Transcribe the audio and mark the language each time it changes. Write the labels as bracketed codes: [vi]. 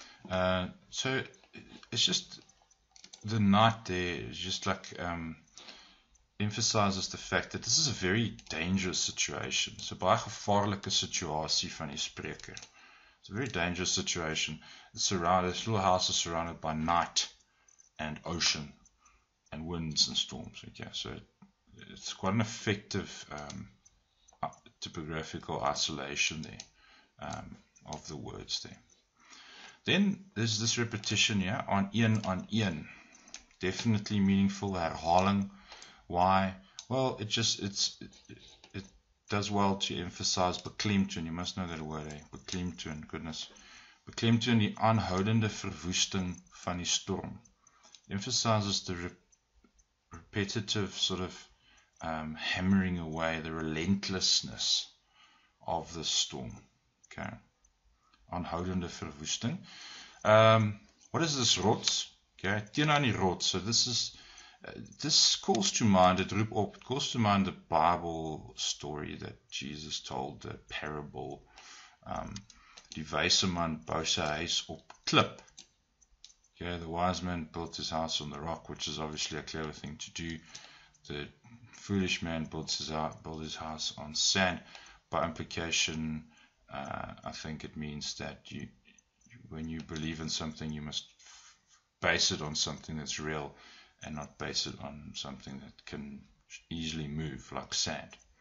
[en] So it's just the knight there is just like emphasizes the fact that this is a very dangerous situation. [af] It's 'n baie gevaarlike situasie van die spreker. [en] It's a very dangerous situation. It's surrounded, this little house is surrounded by night and ocean and winds and storms. Okay, so it's quite an effective typographical isolation there of the words there. Then there's this repetition here, on een. Definitely meaningful, herhaling. Why? Well, it does well to emphasize beklemtoon. You must know that word, eh? [af] Beklemtoon, goodness. Beklemtoon, die aanhoudende verwoesting van die storm. [en] It emphasizes the repetitive sort of hammering away, the relentlessness of the storm. Okay. [af] Aanhoudende verwoesting. [en] What is this rots? Okay, [af] teenoor die rots. [en] So this calls to mind, it calls to mind the Bible story that Jesus told, the parable. [af] Die wyse man bou sy huis op klip. [en] Okay, the wise man built his house on the rock, which is obviously a clever thing to do. The foolish man built his house on sand. By implication, I think it means that when you believe in something, you must base it on something that's real and not base it on something that can easily move, like sand.